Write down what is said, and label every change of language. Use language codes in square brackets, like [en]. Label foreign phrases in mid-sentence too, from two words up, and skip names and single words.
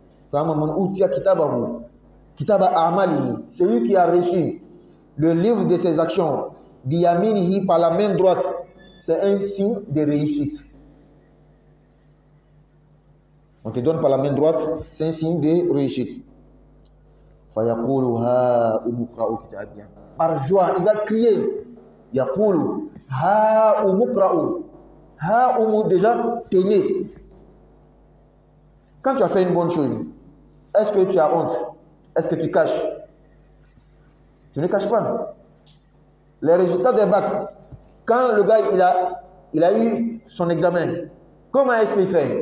[fr] Celui qui a reçu le livre de ses actions, biyaminihi, par la main droite, c'est un signe de réussite. On te donne par la main droite, c'est un signe de réussite. Par joie, il va crier. [ar] Yaqulu ha umukra'u. Ha umu, [fr] déjà, tenez. Quand tu as fait une bonne chose, est-ce que tu as honte? Est-ce que tu caches? Tu ne caches pas. Les résultats des bacs, quand le gars il a eu son examen, comment est-ce qu'il fait?